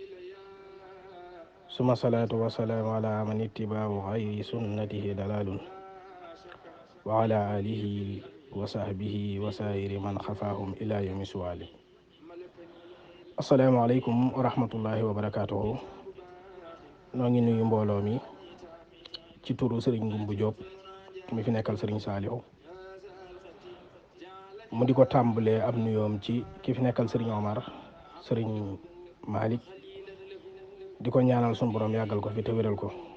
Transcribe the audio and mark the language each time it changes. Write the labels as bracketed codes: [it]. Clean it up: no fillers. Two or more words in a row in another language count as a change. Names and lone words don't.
[ar] ثم الصلاة والسلام على من اتباع غير سنته دلال وعلى آله وصحبه وسائر من خفاهم إلى يوم السؤال السلام عليكم ورحمة الله وبركاته [wo] noo ngi nuyu mbooloo mi ci turu Serigne Goumba Diop mi fi nekkal Serigne Saliou mu di ko tàmbalee ab nuyoom ci ki fi nekkal Serigne Omar Serigne Malick di ko ñaanal sun borom yàggal ko fi te wéral ko